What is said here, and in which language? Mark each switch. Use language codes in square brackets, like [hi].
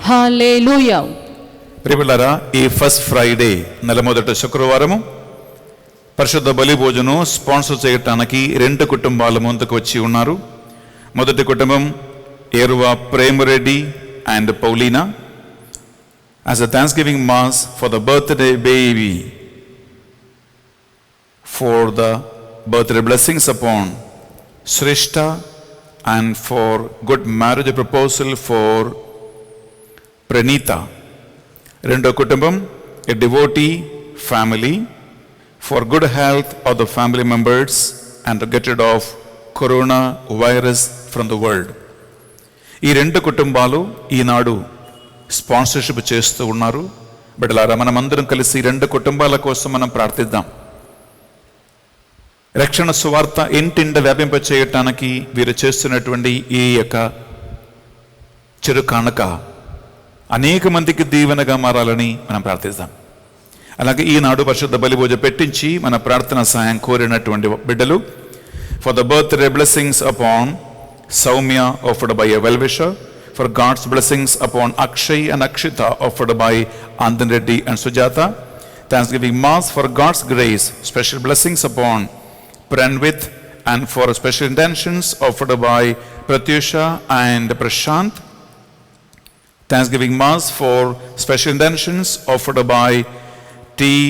[en] Hallelujah. [te] ప్రియులారా, ఈ first Friday నెలమొదటి శుక్రవారము పరిశుద్ధ బలి భోజనం స్పాన్సర్ చేయటానికి 2 కుటుంబాల ముందుకు వచ్చి ఉన్నారు. మొదటి కుటుంబం ఏరువా ప్రేమరెడ్డి and పౌలీనా. [en] As a Thanksgiving mass for the birthday baby, for the birthday blessings upon Shrishta, and for good marriage proposal for Pranita. [te] రెండో కుటుంబం [en] a devotee family for good health of the family members and to get rid of corona virus from the world. [te] ఈ 2 కుటుంబాలు ఈనాడు sponsorship చేస్తూ ఉన్నారు. బిడ్డలారా, మనమందరం కలిసి 2 కుటుంబాల కోసం మనం ప్రార్థిద్దాం. రక్షణ సువార్త ఇంటింట వ్యాపింప చేయటానికి వీరు చేస్తున్నటువంటి ఈ యొక్క చెరు కానుక అనేక మందికి దీవెనగా మారాలని మనం ప్రార్థిస్తాం. అలాగే ఈనాడు పరిశుద్ధ బలి పూజ పెట్టించి మన ప్రార్థన సహాయం కోరినటువంటి బిడ్డలు, [en] For the birthday blessings upon Soumya offered by a well wisher, for God's blessings upon Akshay and Akshita offered by Andan Reddy and Sujatha. Thanksgiving mass for God's grace, special blessings upon Pranvit and for special intentions offered by Pratyusha and Prashant. Thanksgiving mass for special intentions offered by T.